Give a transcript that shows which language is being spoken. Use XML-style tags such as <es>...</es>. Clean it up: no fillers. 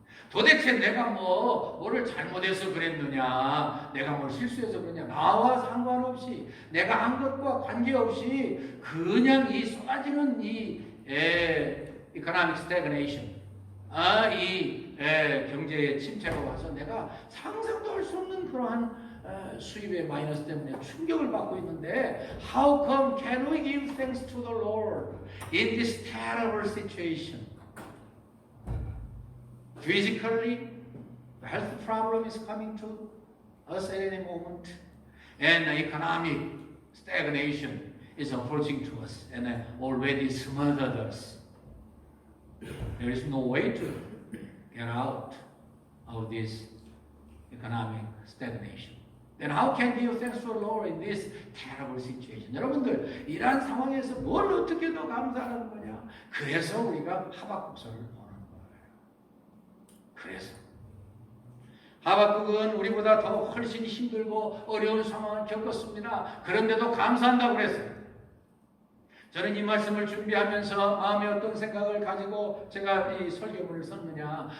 <ko>도대체 내가 뭐를 잘못해서 그랬느냐, 내가 뭘 실수해서 그러냐, 나와 상관없이 내가 한 것과 관계없이 그냥 이 쏟아지는 이 economic stagnation, 이 경제의 침체가 와서 내가 상상도 할 수 없는 그러한 수입의 마이너스 때문에 충격을 받고 있는데</ko> <en>How come can we give thanks to the Lord in this terrible situation? Physically, the health problem is coming to us at any moment, and economic stagnation is approaching to us and already smothered us. There is no way to get out of this economic stagnation. Then how can we give thanks to the Lord in this terrible situation?</en> <ko>여러분들, 이러한 상황에서 뭘 어떻게 더 감사하는 거냐? 그래서 우리가 하박국서를 보는 거예요. 그래서 하박국은 우리보다 더 훨씬 힘들고 어려운 상황을 겪었습니다. 그런데도 감사한다고 그랬어요. 저는 이 말씀을 준비하면서 마음에 어떤 생각을 가지고 제가 이 설교문을 썼느냐.</ko>